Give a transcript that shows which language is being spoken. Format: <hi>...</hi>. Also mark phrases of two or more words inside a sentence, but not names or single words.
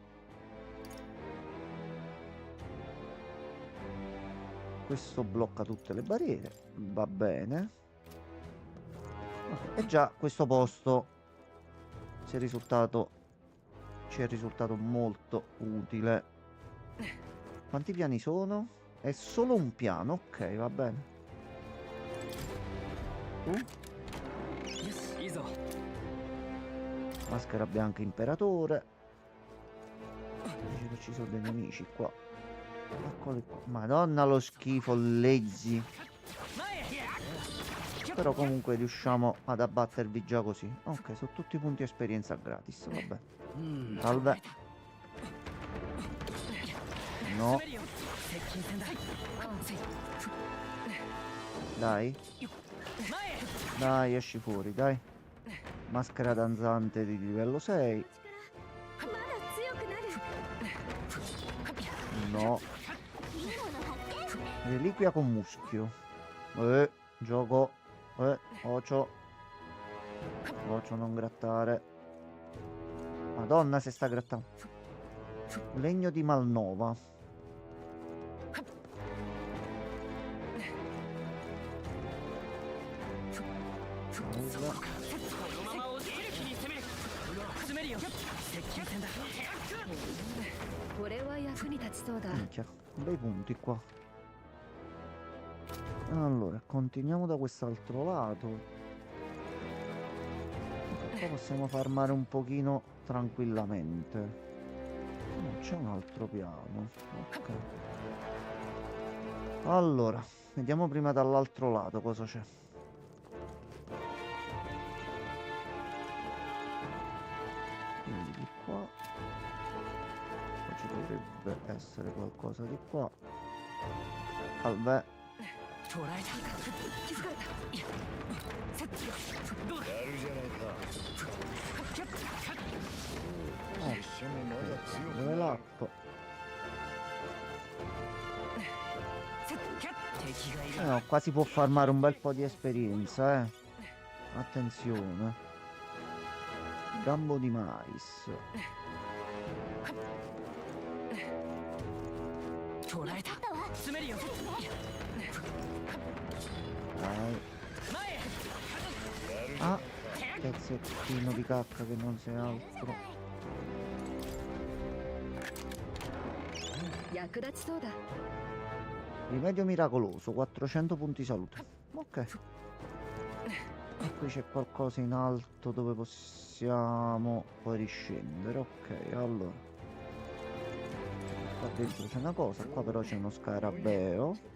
<it>Questo blocca tutte le barriere, va bene. Ok, e già questo posto ci è risultato molto utile. Quanti piani sono? È solo un piano, ok, va bene.</it> <ja>よしいいぞ</ja> <it>Maschera bianca imperatore. Dice che ci sono dei nemici qua. Eccoli qua. Madonna lo schifo, lazy. Però comunque riusciamo ad abbattervi già così. Ok, sono tutti punti esperienza gratis. Vabbè. Salve. No. Dai. Dai, esci fuori, dai. Maschera danzante di livello 6.</it> <ja>まだ強くなる</ja> <it>No.</it> <ja>いいもの発見</ja> <it>Reliquia con muschio. Gioco. Ocio. Ocio, non grattare. Madonna, se sta grattando. Legno di Malnova. Salve.</it> <ja>これは役に立ちそうだ。</ja> <it>Minchia, bei punti qua. Allora, continuiamo da quest'altro lato. Qua possiamo farmare un pochino tranquillamente. No, c'è un altro piano. Ok. Allora, vediamo prima dall'altro lato cosa c'è. Quindi di qua. Poi ci dovrebbe essere qualcosa di qua. Salve.</it> <ja>やるじゃないか Oh, 拙者もまだ強く</ja> <en>level</en> <ja>なる</ja> <en>up.</en> <ja>敵がいる</ja> <it>No, qua si può farmare un bel po' di esperienza, Attenzione. Gambo di mais.</it> <ja>捕らえた詰めるよ</ja> <it>Dai. Ah, pezzettino di cacca che non sei altro.</it> <ja>役立ちそうだ。</ja> <it>Rimedio miracoloso, 400 punti salute. Ok. E qui c'è qualcosa in alto dove possiamo poi riscendere. Ok, allora. Qua dentro c'è una cosa, qua però c'è uno scarabeo.</it>